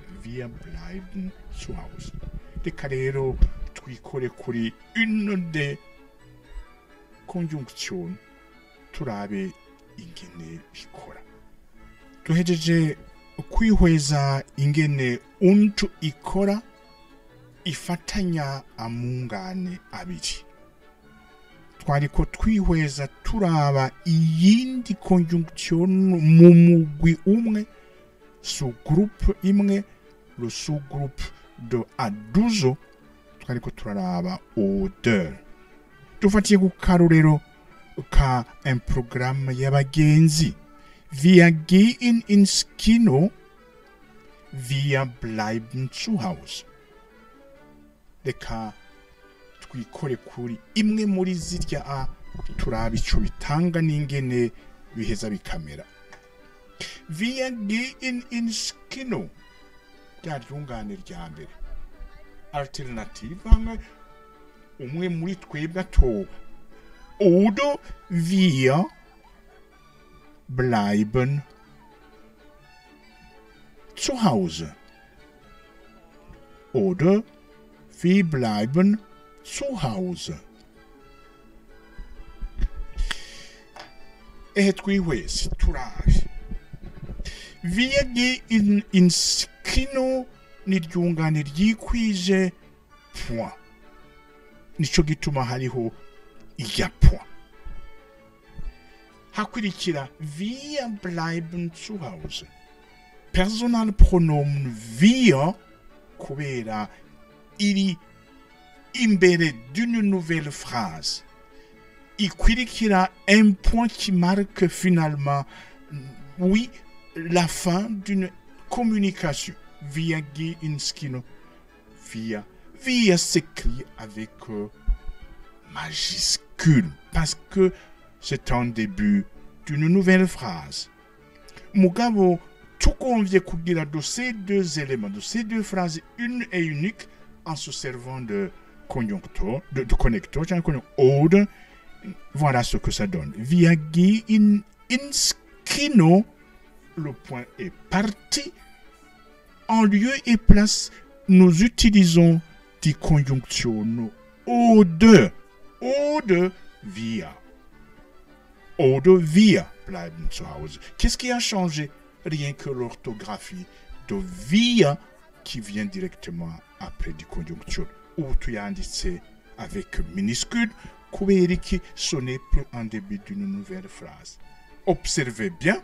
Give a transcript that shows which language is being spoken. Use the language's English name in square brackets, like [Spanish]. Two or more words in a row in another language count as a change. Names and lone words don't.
[German] Wir bleiben zu Hause. [Rundi] Reka rero twikore kuri [French] une des conjonctions [Rundi] turabe ingene bikora. Duhejeje kwihweza ingene untu ikora ifatanya amungane abiri. Twariko twihweza turaba iyindi conjonction mu mugwi umwe, sous-groupe imwe, [French] le sous-groupe de [Rundi] aduzo, twariko turaraba odeur. Tufatiye ku karorero ka [French] un programme [Rundi] y'abagenzi. [German] Wir gehen ins Kino, wir bleiben zu Hause. [Rundi] Reka twikore kuri imwe muri zirya turaba ico bitanga n'ingene biheza bikamera. [German] Wir gehen ins Kino. [Rundi] Ryungane rya mbere. Alternative hamwe umwe muri twebwe atoba. [German] Oder wir bleiben zu Hause. Oder wir bleiben zu Hause. [Rundi] Twihwese turaje. [German] Wir gehen ins Kino [Rundi] ni ryungane ryikwije [German] point. [Rundi] Nico gituma hariho iya point. [German] Hakurikira wir bleiben zu Hause. Personalpronomen wir [Rundi] kubera iri imbere [French] d'une nouvelle phrase. Ikurikira un point qui marque finalement, oui, la fin d'une communication. [German] Wir gehen ins Kino. [French] Wir s'écrit avec majuscule parce que c'est un début d'une nouvelle phrase. Mugabo, tout convient kugira de ces deux éléments, de ces deux phrases une et unique en se servant de conjoncteur, de connecteur, oder. Voilà ce que ça donne. [German] Wir gehen ins Kino. [French] Le point est parti. En lieu et place, nous utilisons [German] die Konjunktion oder. Oder wir. Oder wir bleiben zu Hause. [French] Qu'est-ce qui a changé? Rien que l'orthographie de wir qui vient directement après [German] die Konjunktion. [French] Ou [Rundi] tu yanditse [French] avec minuscule. Kuberiki, ce n'est plus en début d'une nouvelle phrase. Observez bien.